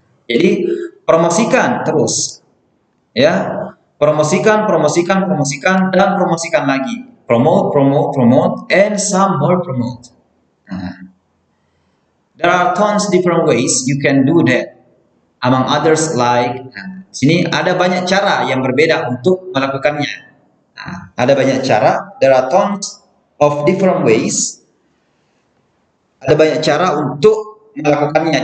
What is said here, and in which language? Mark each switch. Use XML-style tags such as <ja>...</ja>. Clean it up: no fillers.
<id>Jadi promosikan terus, ya, promosikan, dan promosikan lagi.</id> <en>Promote, and some more promote. There are tons different ways you can do that. Among others like,</en> <id>sini ada banyak cara yang berbeda untuk melakukannya. Ada banyak cara.</id> <en>There are tons of different ways.</en> <id>Ada banyak cara untuk melakukannya.</id>